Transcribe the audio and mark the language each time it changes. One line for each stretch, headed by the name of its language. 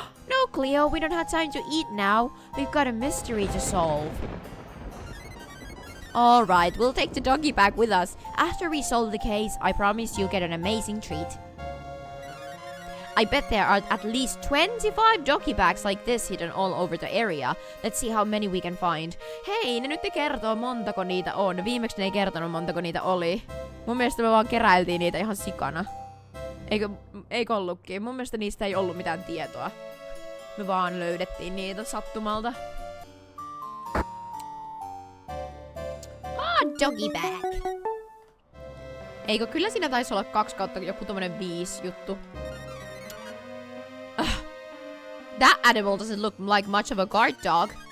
English: No, Cleo, we don't have time to eat now. We've got a mystery to solve. Alright, we'll take the doggy back with us. After we solve the case, I promise you'll get an amazing treat. I bet there are at least 25 doggy bags like this hidden all over the area. Let's see how many we can find.
Finnish: Hei, ne nyt ne kertoo montako niitä on. Viimeksi ne ei kertonut montako niitä oli. Mun mielestä me vaan keräiltiin niitä ihan sikana. Eikö ollutkin? Mun mielestä niistä ei ollut mitään tietoa. Me vaan löydettiin niitä sattumalta.
English: Doggy bag.
Finnish: Eikö kyllä siinä taisi olla 2 kautta joku tommonen 5 juttu.
English: That animal doesn't look like much of a guard dog.